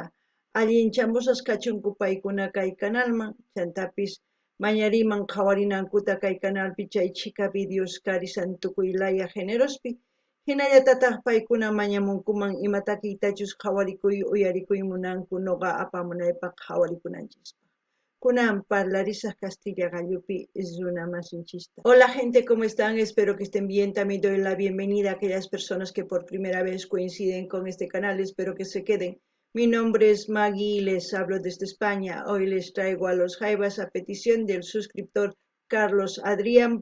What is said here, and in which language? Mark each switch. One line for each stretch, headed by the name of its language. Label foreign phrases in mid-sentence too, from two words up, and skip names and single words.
Quechua: Allinchamusas kachunku paykuna kay canalman chantapis mañariman qhawarinankuta kay canalpi chay chika videos karisan tukuylaya generospi hinallatataq paykuna mañamunkuman ima takiytachus qhawarikuy uyarikuy munanku noqa apamunaypaq qhawarikunanchikpaq. Kunan parlarisaq Castilla gallupi runa masinchista.
Spanish: Hola gente, ¿cómo están? Espero que estén bien. También doy la bienvenida a aquellas personas que por primera vez coinciden con este canal. Espero que se queden. Mi nombre es Maggie y les hablo desde España. Hoy les traigo a Los Jaivas a petición del suscriptor Carlos Adrián.